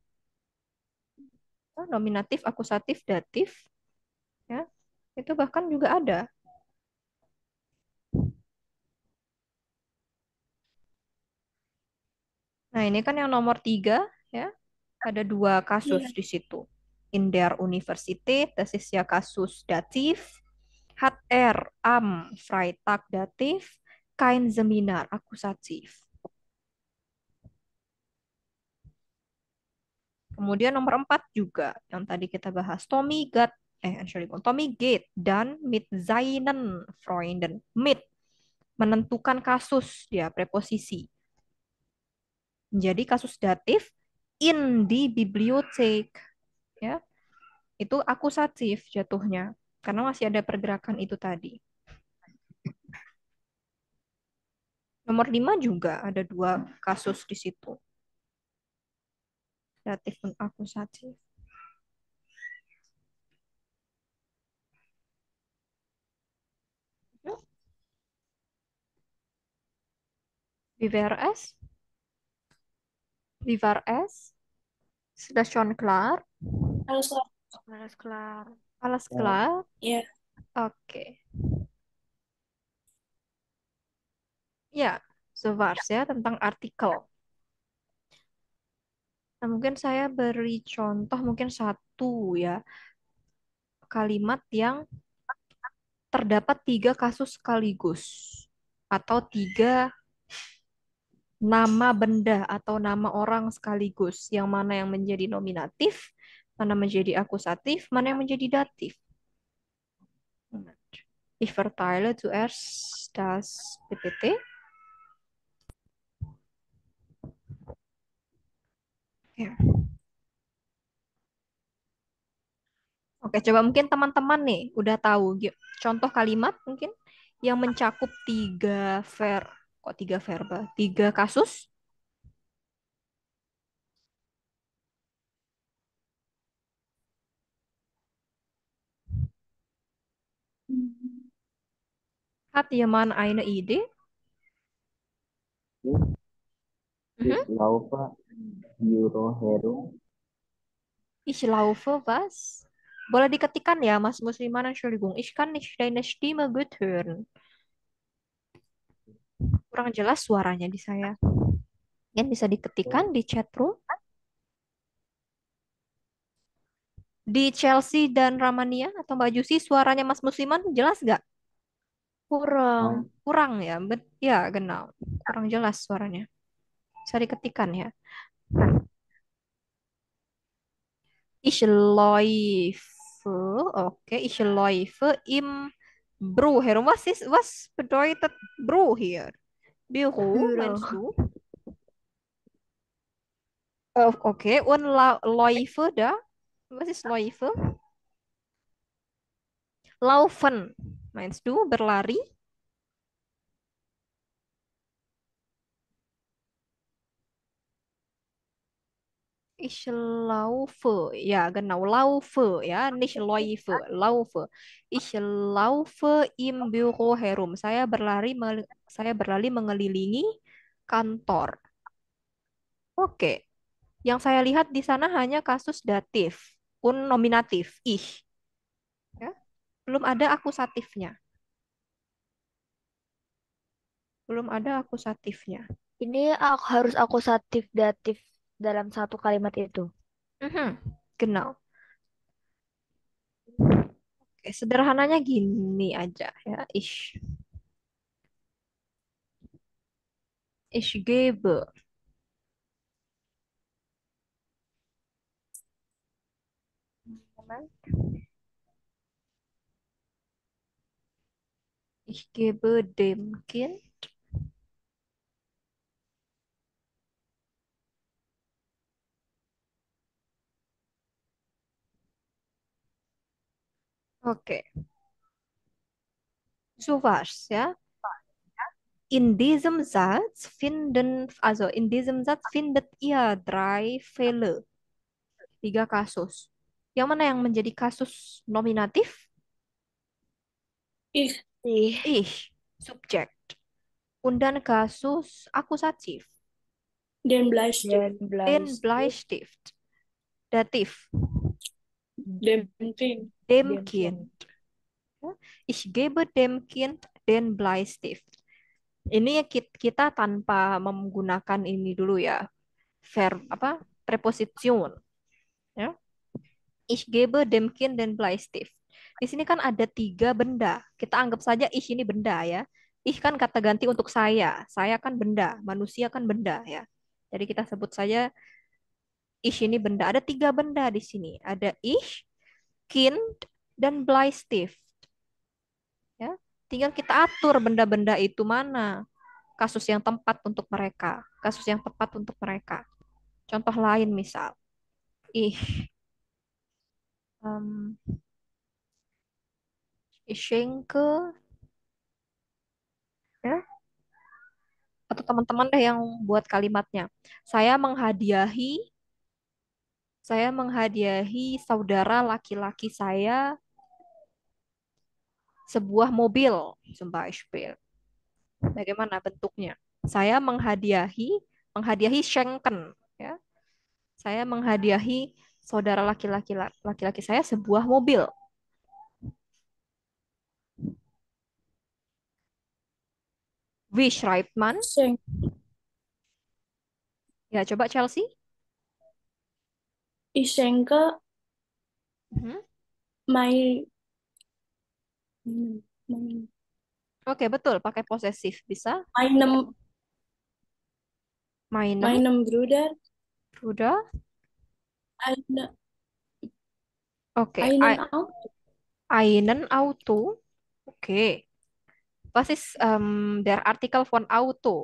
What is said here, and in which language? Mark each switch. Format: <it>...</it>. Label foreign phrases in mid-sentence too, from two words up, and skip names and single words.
<id>Oh, nominatif, akusatif, datif, ya, itu bahkan juga ada. Nah, ini kan yang nomor tiga, ya, ada dua kasus Iya. di situ.</id> <de>In der Universität, das ist</de> <id>ya kasus datif.</id> <de>Hat er am Freitag datif, kein Seminar akusatif.</de> <id>Kemudian nomor 4 juga yang tadi kita bahas.</id> <de>Entschuldigung, Tommy geht dan mit seinen Freunden.</de> <id>Mit menentukan kasus dia preposisi. Jadi kasus datif in di bibliotek, ya. Itu akusatif jatuhnya karena masih ada pergerakan itu tadi. Nomor 5 juga ada dua kasus di situ. Datif dan akusatif.</id> <de>Wie wäre es? Wie war es? Sudah schon klar?</de> <id>Harus harus kelar.</id> <de>Alles</de> <id>ya,</id> <de>klar?</de> <id>ya. Oke. Ya,</id> <de>so war's</de> <id>ya tentang artikel. Nah, mungkin saya beri contoh mungkin satu ya kalimat yang terdapat tiga kasus sekaligus atau tiga nama benda atau nama orang sekaligus. Yang mana yang menjadi nominatif, mana menjadi akusatif, mana yang menjadi datif.</id> <de>Ich verteile zuerst das PPT.</de> <id>Ya. Oke, coba mungkin teman-teman nih udah tahu contoh kalimat mungkin yang mencakup tiga verba, tiga kasus. Hmm.</id> <de>Hat jemand eine Idee? Mhm. Ich laufe Büro herum. Ich laufe was?</de> <id>Boleh diketikkan ya, Mas Musliman,</id> <de>Entschuldigung. Ich kann nicht deine Stimme gut hören.</de> <id>Kurang jelas suaranya di saya. Mungkin bisa diketikkan di chat room. Di Chelsea dan Ramania atau Mbak Jusi, suaranya Mas Musliman jelas nggak? Kurang.</id> <de>Nein,</de> <id>Kurang ya, ya genau. Kurang jelas suaranya. Bisa diketikkan ya.</id> <de>Ich läufe, oke, ich läufe im Büro herum. Was bedeutet Büro hier? Büro,</de> <id>Biro.</id> <de>meinst du? Oh, okay, und Läufe da? Was ist Läufe? Laufen, meinst du? Berlari? Ich laufe, ja genau, laufe, ja, nicht läufe, laufe. Ich laufe im Büro herum.</de> <id>Saya berlari mengelilingi kantor. Oke, yang saya lihat di sana hanya kasus datif, un nominatif, ich, ya. Belum ada akusatifnya. Belum ada akusatifnya. Ini harus akusatif datif dalam satu kalimat itu. Mhm, genau. Oke, sederhananya gini aja ya,</id> <de>ich gebe. Ich gebe dem Kind.</de> <id>Oke,</id> <de>so war's</de> <id>ya.</id> <de>In diesem Satz findet ihr drei Fälle,</de> <id>tiga kasus. Yang mana yang menjadi kasus nominatif?</id> <de>Ich, Ih, Ich, subjek. Und dann</de> <id>kasus akusatif.</id> <de>den Bleistift,</de> <id>dan</id> <de>Den Bleistift, Bleistift. Datif. dem Kind, Dem dem Kind. Kind.</de> <id>Ya.</id> <de>Ich gebe dem Kind den Bleistift.</de> <id>Ini kita tanpa menggunakan ini dulu ya. Verb apa? Preposition. Ya.</id> <de>Ich gebe dem Kind den Bleistift.</de> <id>Di sini kan ada tiga benda. Kita anggap saja ich ini benda ya. Ich kan kata ganti untuk saya. Saya kan benda. Manusia kan benda ya. Jadi kita sebut saja ich ini benda. Ada tiga benda di sini. Ada ich, kind, dan Bleistift. Ya. Tinggal kita atur benda-benda itu mana kasus yang tepat untuk mereka. Kasus yang tepat untuk mereka. Contoh lain misal.</id> <de>Ich, um, ich schenke,</de> <id>ya, atau teman-teman deh yang buat kalimatnya. Saya menghadiahi, saya menghadiahi saudara laki-laki saya sebuah mobil,</id> <de>zum Beispiel.</de> <id>Bagaimana bentuknya? Saya menghadiahi schenken, ya. Saya menghadiahi saudara laki-laki saya sebuah mobil.</id> <de>Wie schreibt man? Schenk,</de> <id>Ya, coba Chelsea.</id> <de>ich schenke Mhm. mein, mein,</de> <id>Oke, betul. Pakai posesif. Bisa.</id> <de>meinem, Meinem, meinem Bruder Bruder. eine,</de> <id>Oke,</id> <de>einen Auto. einen Auto. Oke. Was ist der Artikel von Auto?</de>